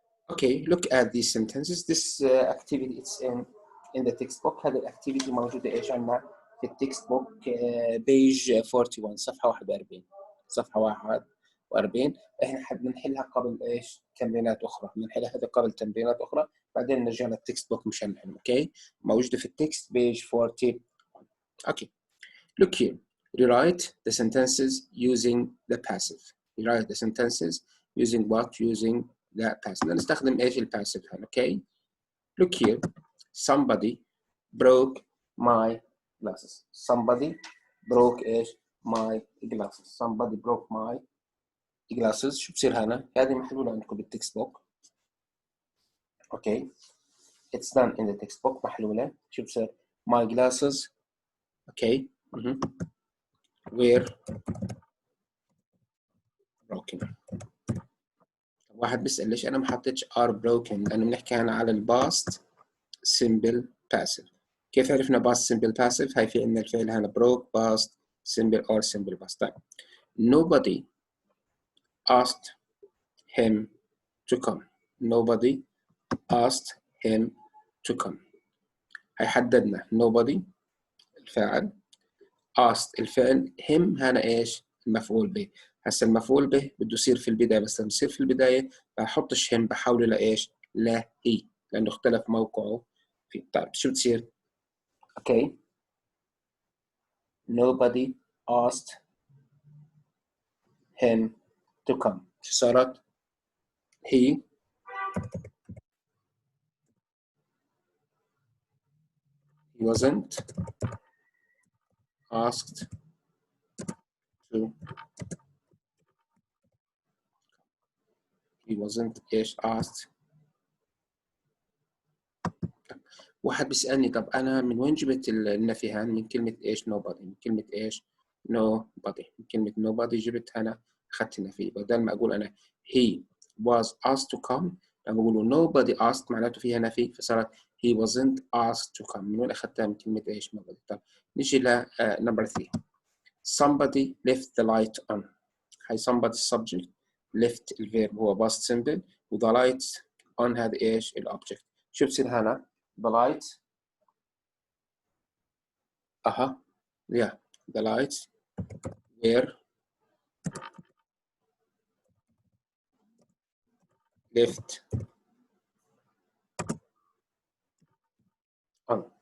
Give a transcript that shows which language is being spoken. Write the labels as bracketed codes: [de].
[en] Okay, look at these sentences. This activity it's in the textbook. [ar] هذه الactivity موجودة إيش عندنا في التكستبوك [en] page 41 [ar] صفحة 41 صفحة 41. إحنا بنحلها قبل إيش؟ تمرينات أخرى. بنحلها هذه قبل تمرينات أخرى بعدين نرجع للتكستبوك مشان نحل. أوكي موجودة في التكست page 41. [en] Okay. Look here. Rewrite the sentences using the passive. Rewrite the sentences using what? Using the passive. [ar] نستخدم ايش الباسيف هنا. [en] Okay. Look here. Somebody broke my glasses. Somebody broke ايش؟ My glasses. Somebody broke my glasses. [ar] شو بصير هنا؟ هذه محلولة عندكم بالتكست بوك. [en] Okay. It's done in the textbook محلولة. [ar] شو بصير؟ [en] My glasses. Okay. Were broken. [ar] واحد بيسأل ليش أنا ما حطيتش are broken؟ لأنه بنحكي هنا على الباست simple passive. [en] كيف عرفنا past simple passive؟ [ar] هاي في عندنا الفعل هنا [en] broke past simple or simple past. طيب nobody asked him to come. Nobody asked him to come. [ar] هاي حددنا nobody الفاعل asked الفعل him هنا إيش؟ المفعول به. هسا المفعول به بده يصير في البداية بس لما يصير في البداية بحطش هم بحوله لإيش؟ لا هي لأنه اختلف موقعه فيه. طيب شو بتصير؟ Okay. [en] Nobody asked him to come. [ar] شو صارت؟ [en] he wasn't asked to. He wasn't إيش asked. [ar] واحد بيسألني طب أنا من وين جبت النفي هان؟ من كلمة إيش nobody. من كلمة إيش nobody. من كلمة nobody جبت هنا أخذت النفي. بدل ما أقول أنا [en] he was asked to come [ar] لما أقول nobody asked معناته فيها نفي فصارت [en] he wasn't asked to come. [ar] من وين أخذتها؟ من كلمة إيش nobody. طب نيجي ل number 3. [en] Somebody left the light on. [ar] هاي somebody subject left الفيرب هو past simple و the light on هذا إيش الأوبجكت. شو بصير هنا؟ [en] the light yeah the lights were left on.